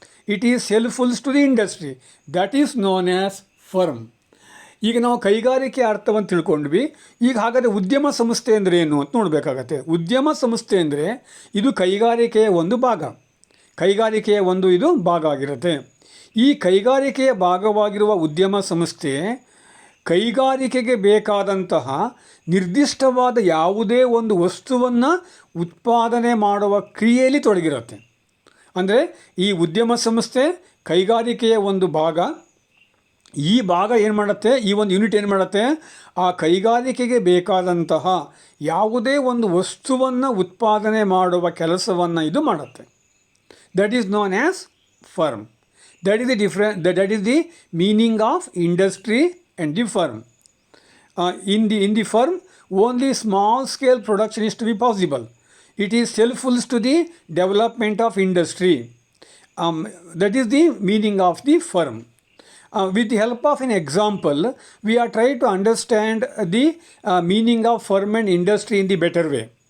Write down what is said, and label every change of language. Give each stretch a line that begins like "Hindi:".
English: It is helpful to the industry. That is known as firm.
Kannada: ಈಗ ನಾವು ಕೈಗಾರಿಕೆ ಅರ್ಥವನ್ನು ತಿಳ್ಕೊಂಡ್ವಿ. ಈಗ ಹಾಗಾದರೆ ಉದ್ಯಮ ಸಂಸ್ಥೆ ಅಂದರೆ ಏನು ಅಂತ ನೋಡಬೇಕಾಗತ್ತೆ. ಉದ್ಯಮ ಸಂಸ್ಥೆ ಅಂದರೆ ಇದು ಕೈಗಾರಿಕೆಯ ಒಂದು ಭಾಗ. ಇದು ಭಾಗ ಆಗಿರುತ್ತೆ. ಈ ಕೈಗಾರಿಕೆಯ ಭಾಗವಾಗಿರುವ ಉದ್ಯಮ ಸಂಸ್ಥೆ ಕೈಗಾರಿಕೆಗೆ ಬೇಕಾದಂತಹ ನಿರ್ದಿಷ್ಟವಾದ ಯಾವುದೇ ಒಂದು ವಸ್ತುವನ್ನು ಉತ್ಪಾದನೆ ಮಾಡುವ ಕ್ರಿಯೆಯಲ್ಲಿ ತೊಡಗಿರುತ್ತೆ. ಅಂದರೆ ಈ ಉದ್ಯಮ ಸಂಸ್ಥೆ ಕೈಗಾರಿಕೆಯ ಒಂದು ಭಾಗ. ಈ ಭಾಗ ಏನು ಮಾಡುತ್ತೆ, ಈ ಒಂದು ಯೂನಿಟ್ ಏನು ಮಾಡುತ್ತೆ, ಆ ಕೈಗಾರಿಕೆಗೆ ಬೇಕಾದಂತಹ ಯಾವುದೇ ಒಂದು ವಸ್ತುವನ್ನು ಉತ್ಪಾದನೆ ಮಾಡುವ ಕೆಲಸವನ್ನು ಇದು ಮಾಡುತ್ತೆ.
English: That is known as firm. That is the meaning of industry and the firm. In the firm, only small scale production is to be possible. It is helpful to the development of industry. That is the meaning of the firm. With the help of an example, we are trying to understand the meaning of firm and industry in the better way.